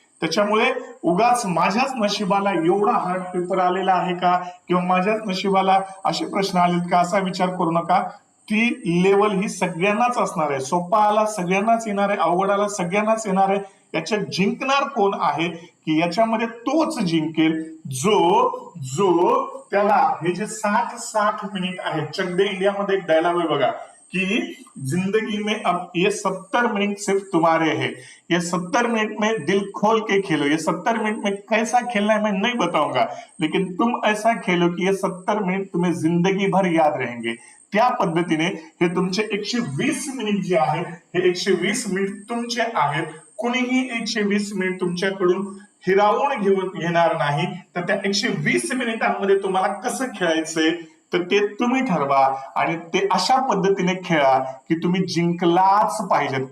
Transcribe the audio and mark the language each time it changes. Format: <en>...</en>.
<mr>त्याच्यामुळे उगाच माझ्याच नशिबाला एवढा हार्ड पेपर आलेला आहे का, किंवा माझ्याच नशिबाला असे प्रश्न आलेत का, असा विचार करू नका. ती लेवल ही सगळ्यांनाच असणार आहे. सोपा आला सगळ्यांनाच येणार आहे, अवघड आला सगळ्यांनाच येणार आहे. याच्यात जिंकणार कोण आहे की याच्यामध्ये तोच जिंकेल जो त्याला हे जे 60 मिनिट आहेत. चक दे इंडियामध्ये एक डायलॉग आहे बघा</mr> <hi>कि जिंदगी में अब ये 70 मिनट सिर्फ तुम्हारे हैं, ये 70 मिनट में दिल खोल के खेलो, ये 70 मिनट में कैसा खेलना है मैं नहीं बताऊंगा, लेकिन तुम ऐसा खेलो कि ये 70 मिनट तुम्हें जिंदगी भर याद रहेंगे.</hi> <mr>त्या पद्धतीने हे तुमचे 120 मिनिट जे आहेत, हे 120 मिनिट तुमचे आहेत. कुणीही 120 मिनिट तुमच्याकडून हिरावून घेणार नाही. तर त्या 120 मिनिटांमध्ये तुम्हाला कसं खेळायचंय तर ते तुम्ही ठरवा आणि ते अशा पद्धतीने खेळा की तुम्ही जिंकलाच पाहिजेत.</mr>